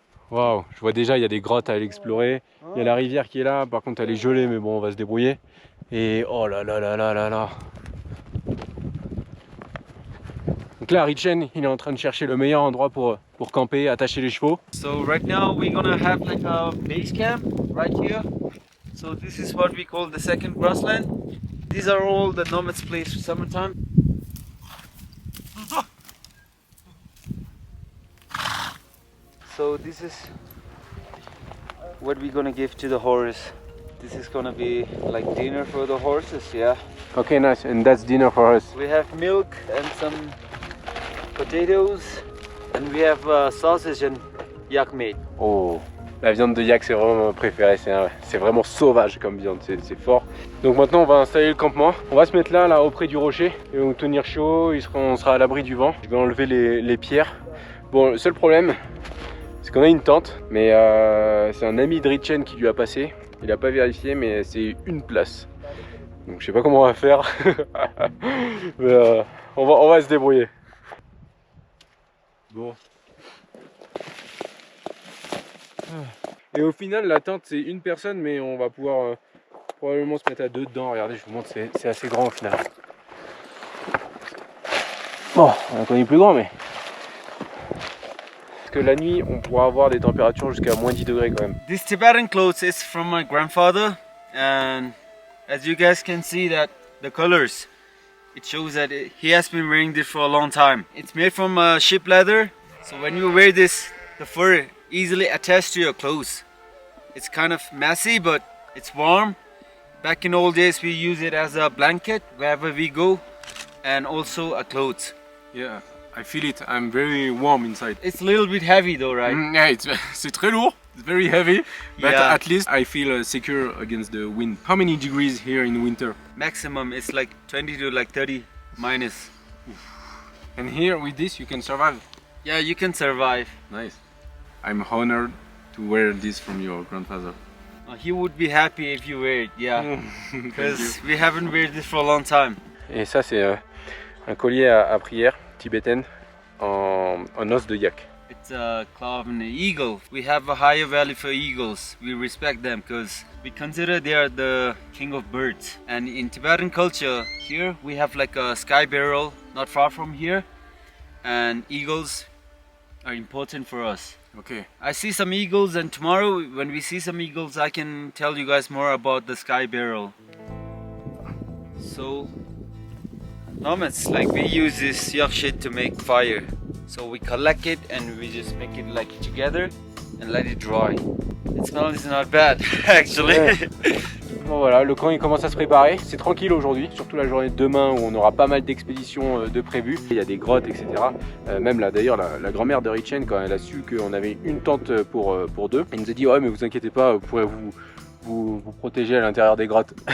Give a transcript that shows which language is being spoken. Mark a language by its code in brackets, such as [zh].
[fr] Waouh, je vois déjà il y a des grottes à aller explorer. Il y a la rivière qui est là, par contre elle est gelée mais bon on va se débrouiller. Et oh là là là là là là. Donc là Richen il est en train de chercher le meilleur endroit pour camper, attacher les chevaux. [en] So right now we're gonna have like a base camp right here. So this is what we call the second grassland. These are all the nomads' place for summertime. So this is what we're gonna give to the horse. This is gonna be like dinner for the horses, yeah. Okay, nice, and that's dinner for us. We have milk and some potatoes, and we have sausage and yak meat. [fr] Oh, la viande de yak c'est vraiment ma préférée, c'est vraiment sauvage comme viande, c'est fort. Donc maintenant on va installer le campement, on va se mettre là auprès du rocher, et on va tenir chaud, on sera à l'abri du vent. Je vais enlever les pierres. Bon, le seul problème, c'est qu'on a une tente, mais c'est un ami de Richen qui lui a passé. Il n'a pas vérifié, mais c'est une place. Donc je sais pas comment on va faire, mais on va se débrouiller. Bon. Et au final, la tente c'est une personne, mais on va pouvoir probablement se mettre à deux dedans. Regardez, je vous montre, c'est assez grand au final. Bon, on connaît plus grand, mais parce que la nuit, on pourra avoir des températures jusqu'à moins 10 degrés quand même. [en] This Tibetan clothes is from my grandfather, and as you guys can see that the colors, it shows that he has been wearing this for a long time. It's made from sheep leather, so when you wear this, the fur easily attaches to your clothes. It's kind of messy, but it's warm. Back in old days, we use it as a blanket wherever we go, and also a clothes. Yeah, I feel it. I'm very warm inside. It's a little bit heavy though, right? Yeah, [fr] c'est très lourd. [en] It's very heavy, but Yeah. at least I feel secure against the wind. How many degrees here in winter? Maximum it's like 20 to like 30 minus. And here with this you can survive. Yeah, you can survive. Nice. I'm honored to wear this from your grandfather. He would be happy if you wear it, yeah. Because we haven't wear this for a long time. [fr] Et ça c'est un collier à prière tibétaine en os de yak. [en] It's a claw of an eagle. We have a higher value for eagles. We respect them because we consider they are the king of birds. And in Tibetan culture, here we have like a sky burial not far from here. And eagles are important for us. Ok. I see some eagles, and tomorrow when we see some eagles, I can tell you guys more about the sky burial. So, nomads, like we use this yak shit to make fire. So we collect it and we just make it like together and let it dry. It smells not bad actually. [fr] Ouais. Bon voilà, le camp il commence à se préparer. C'est tranquille aujourd'hui, surtout la journée de demain où on aura pas mal d'expéditions de prévues. Il y a des grottes, etc. Même là d'ailleurs, la grand-mère de Richen, quand elle a su qu'on avait une tente pour deux, elle nous a dit ouais mais vous inquiétez pas, vous pourrez vous protéger à l'intérieur des grottes.